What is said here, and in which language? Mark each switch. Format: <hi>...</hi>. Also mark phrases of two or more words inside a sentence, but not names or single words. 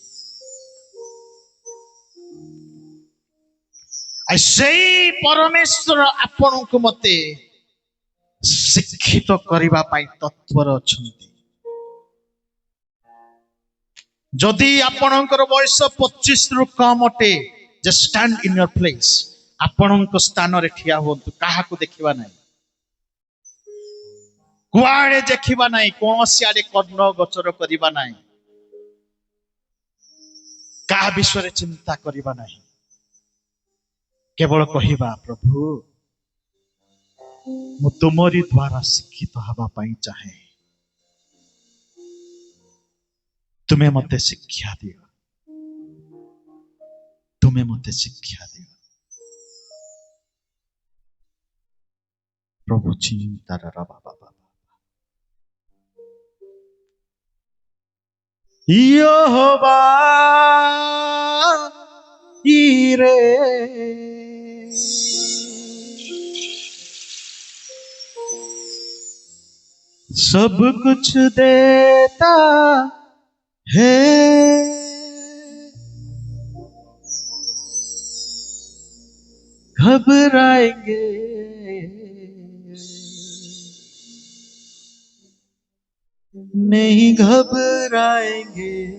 <or>ସେଇ ପରମେଶ୍ୱର ଆପଣଙ୍କୁ ମତେ ଶିକ୍ଷିତ କରିବା ପାଇଁ ତତ୍ପର ଅଛନ୍ତି। ଯଦି ଆପଣଙ୍କର ବୟସ 25 ରୁ କମ ଅଟେ,</or> <en>just stand in your place.</en> <or>ଆପଣଙ୍କ ସ୍ଥାନରେ ଠିଆ ହୁଅନ୍ତୁ। କାହାକୁ ଦେଖିବା ନାହିଁ, କୁଆଡେ ଦେଖିବା ନାହିଁ, କୌଣସି ଆଡେ କର୍ଣ୍ଣ ଗୋଚର କରିବା ନାହିଁ, କାହା ବିଷୟରେ ଚିନ୍ତା କରିବା ନାହିଁ। କେବଳ କହିବା, ପ୍ରଭୁ ମୁଁ ତୁମରି ଦ୍ୱାରା ଶିକ୍ଷିତ ହେବା ପାଇଁ ଚାହେଁ। ତୁମେ ମତେ ଶିକ୍ଷା ଦିଅ, ତୁମେ ମତେ ଶିକ୍ଷା ଦିଅ। ପ୍ରଭୁ ଚିନ୍ତାର ବାବା,</or> <hi>यहोवा ईरे सब कुछ देता है, घबराएंगे नहीं, घबराएंगे।</hi>